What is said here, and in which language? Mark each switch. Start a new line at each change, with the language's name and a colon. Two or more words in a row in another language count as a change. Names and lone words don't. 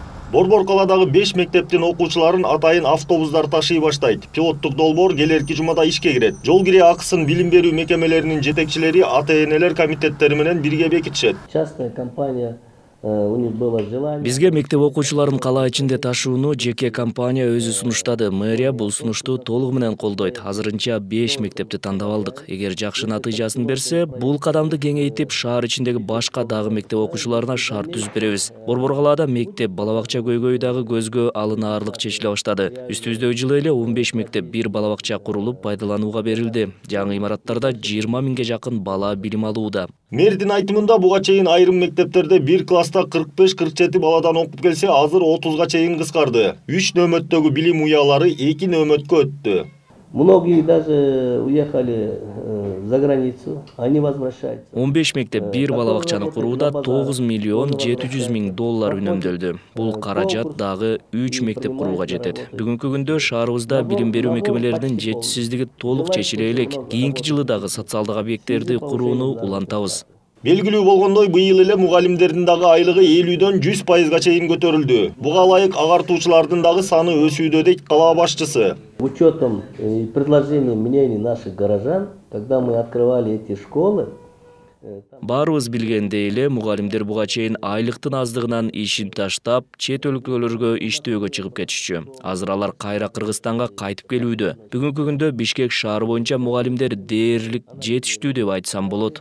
Kyrgyz: Борбор каладагы 5 мектептин окуучуларын атайын автобустар ташый баштайт. Пилоттук долбоор келерки жумада ишке кирет. Жол кире акысын билим берүү мекемелеринин жетекчилери ата-энелер комитеттери менен бирге бекитишет.
Russian: Частная компания у них было желание.
Kyrgyz: Бизге мектеп окуучуларын кала ичинде ташууну жеке компания өзү сунуштады. Мэрия бул сунушту толугу менен колдойт. Азырынча 5 мектепти тандап алдык. Эгер жакшы натыйжасын берсе, бул кадамды кеңейтип, шаар ичиндеги башка дагы мектеп окуучуларына шарт түзүп беребиз. Борбор калаада мектеп, бала бакча көйгөйү дагы көзгө алынаарлык чечиле баштады. Үстүбүздөгү жылы эле 15 мектеп, 1 бала бакча курулуп пайдаланууга берилди. Жаңы имараттарда 20 миңге жакын бала билим алууда. Мэрдин айтымында буга чейин айрым мектептерде 1 класста 45-47 баладан окуп келсе, азыр 30га чейин кыскарды. 3 нөмөттөгү билим уялары 2 нөмөткө өттү.
Russian: Многие даже уехали за границу, они возвращаются.
Kyrgyz: 15 мектеп, 1 бала бакчаны курууда 9 миллион 700 миң доллар үнөмдөлдү. Бул каражат дагы 3 мектеп курууга жетет. Бүгүнкү күндө шаарыбызда билим берүү мекемелеринин жетишсиздиги толук чечиле элек. Кийинки жылы дагы социалдык объекттерди курууну улантабыз. Белгилүү болгондой, быйыл эле мугалимдердин дагы айлыгы 50дөн 100%га чейин көтөрүлдү. Буга ылайык агартуучулардын дагы саны өсүүдө дейт кала башчысы.
Russian: Учетом и предложением мнений наших горожан, когда мы открывали эти школы,
Kyrgyz: Баарыбыз билгендей эле мугалимдер буга чейин айлыктын аздыгынан ишин таштап, чет өлкөлөргө иштөөгө чыгып кетишчү. Азыр алар кайра Кыргызстанга кайтып келүүдө. Бүгүнкү күндө Бишкек шаары боюнча мугалимдер дээрлик жетиштүү деп айтсам болот.